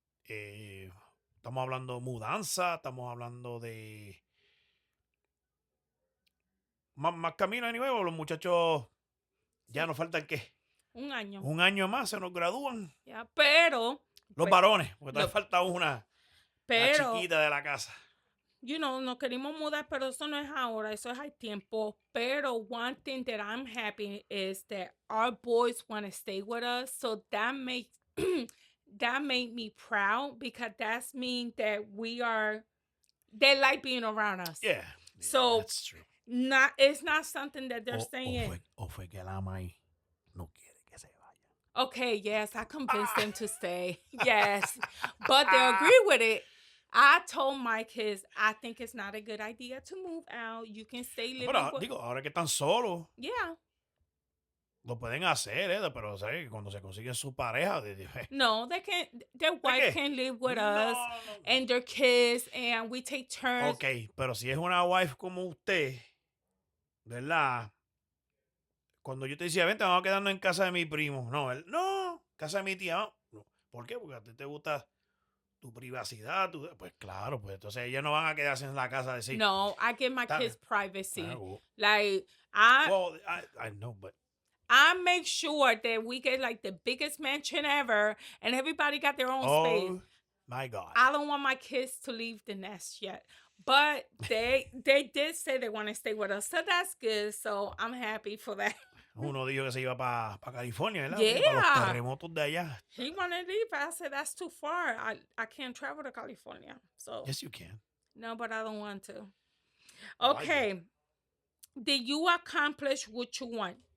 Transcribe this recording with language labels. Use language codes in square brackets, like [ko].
[es] Estamos hablando de mudanza, estamos hablando de más camino de nuevo. Los muchachos ya nos faltan, ¿qué? Un año. Un año más, se nos gradúan. Ya, pero. Los pues, varones, porque todavía falta la pero, chiquita de la casa. nos queremos mudar, pero eso no es ahora, eso es hay tiempo. [en] Pero one thing that I'm happy is that our boys want to stay with us. So that makes that made me proud because that's mean that they like being around us. Yeah. So that's true. It's not something that they're saying. [es] O fue que la May no quiere que se vaya. [en] Okay, yes, I convinced them to stay. Yes, but they agree with it. I told my kids, I think it's not a good idea to move out. You can stay living. [es] Pero digo, ahora que están solos, [en] Yeah. [es] lo pueden hacer, pero ¿sabes? Cuando se consiguen su pareja, [en] No, they can't. Their wife can live with us and their kids, and we take turns. [es] Ok, pero si es una wife como usted, ¿verdad? Cuando yo te decía, vente, vamos a quedarnos en casa de mi primo. No, casa de mi tía. No. ¿Por qué? Porque a ti te gusta tu privacidad. Pues claro, pues entonces ellos no van a quedarse en la casa de decir. [en] No, I give my kids privacy. Well, I know, but I make sure that we get like the biggest mansion ever, and everybody got their own space. Oh my God! I don't want my kids to leave the nest yet, but they did say they want to stay with us, so that's good. So I'm happy for that. [es] Uno dijo que se iba para California, ¿verdad? [en] Yeah. [es] Para los terremotos de allá. [en] He wanted to leave. I said that's too far. I can't travel to California. So Yes, you can. No, but I don't want to. Okay. Did you accomplish what you want?